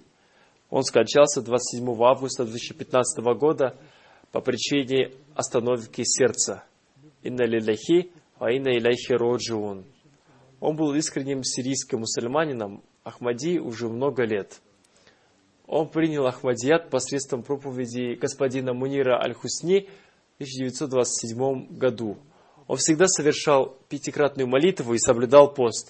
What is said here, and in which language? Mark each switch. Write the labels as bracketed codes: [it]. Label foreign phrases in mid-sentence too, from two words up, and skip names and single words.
[ru] Он скончался 27 августа 2015 года по причине остановки сердца. [ar] إنا لله وإنا إليه راجعون. [ru] Он был искренним сирийским мусульманином, Ахмади уже много лет. Он принял Ахмадият посредством проповеди господина Мунира Аль-Хусни в 1927 году. Он всегда совершал 5-кратную молитву и соблюдал пост.